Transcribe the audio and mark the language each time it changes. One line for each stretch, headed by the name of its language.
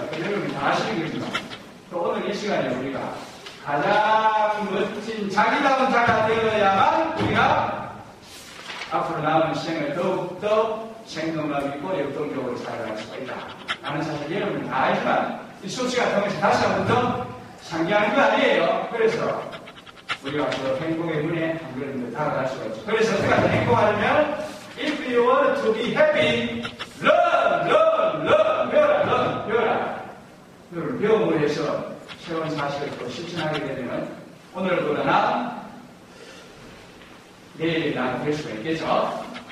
Korean: 여러분 다 아시는 거지만 또 오늘 이 시간에 우리가 가장 멋진 자기다운 자가 되어야만 우리가 앞으로 남은 시행을 더욱더 생동감 있고 역동적으로 살아갈 수가 있다. 라는 사실 여러분 다 알지만 이 수치가 통해서 다시 한 번 더 상기하는 거 아니에요. 그래서 우리가 그 행복의 문에 한 걸음 더 다가갈 수가 있죠. 그래서 어떻게 하면 행복하려면
English: If you want to be happy, learn,
Korean: 배워라. 그걸 배움으로 해서 새로운 사실을 또 실천하게 되면 오늘보다 내일이 나아질 수가 있겠죠.